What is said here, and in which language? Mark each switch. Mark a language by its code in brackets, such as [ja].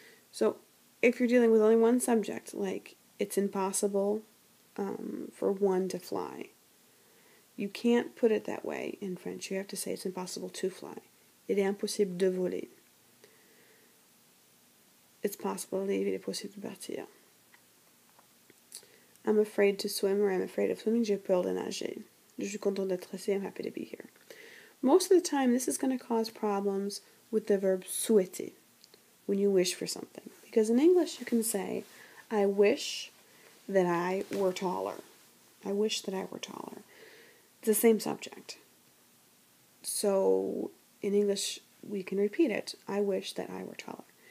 [en] So if you're dealing with only one subject, like it's impossible for one to fly, you can't put it that way in French. You have to say it's impossible to fly. [fr] Il est impossible de voler. [en] It's possible to leave, [fr] il est possible de partir. [en] I'm afraid to swim, or I'm afraid of swimming, [fr] j'ai peur de nager. Je suis content d'être ici, [en] I'm happy to be here. Most of the time, this is going to cause problems with the verb souhaiter, when you wish for something. Because in English, you can say, I wish that I were taller. I wish that I were taller. It's the same subject. So, in English, we can repeat it. I wish that I were taller.